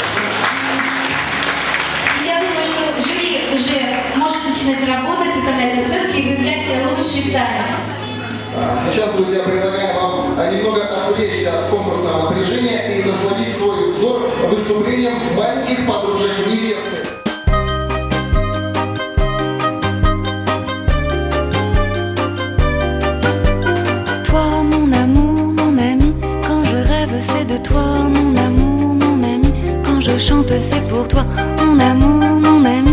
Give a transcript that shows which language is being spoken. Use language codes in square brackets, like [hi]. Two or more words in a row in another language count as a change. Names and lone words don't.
[ru] Я думаю, что жюри уже может начинать работать, составлять оценки и выявлять лучший танец. Сейчас, друзья, предлагаю вам немного отвлечься от конкурсного напряжения и насладить свой взор выступлением маленьких подружек невесты. [fr] Toi, mon amour, mon ami, quand je rêve, c'est de toi, mon amour, mon ami. Quand je chante, c'est pour toi, mon amour, mon ami.